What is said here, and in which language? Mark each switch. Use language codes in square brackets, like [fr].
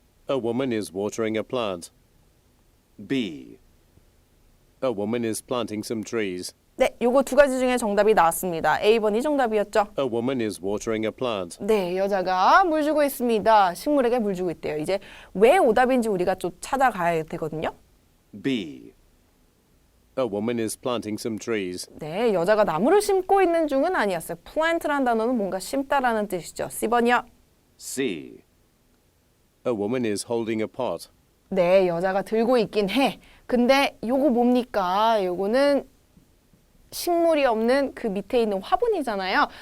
[en] A woman is watering a plant. B, A woman is planting some trees. [ko] 네, 요거 두 가지 중에 정답이 나왔습니다. A번이 정답이었죠. [en] A woman is watering a plant. [ko] 네, 여자가 물 주고 있습니다. 식물에게 물 주고 있대요. 이제 왜 오답인지 우리가 좀 찾아가야 되거든요. [en] B, A woman is planting some trees. [ko] 네, 여자가 나무를 심고 있는 중은 아니었어요. plant란 단어는 뭔가 심다라는 뜻이죠. C번이요. [en] C, A woman is holding a pot. [ko] 네, 여자가 들고 있긴 해. 근데 요거 뭡니까? 요거는 식물이 없는 그 밑에 있는 화분이잖아요.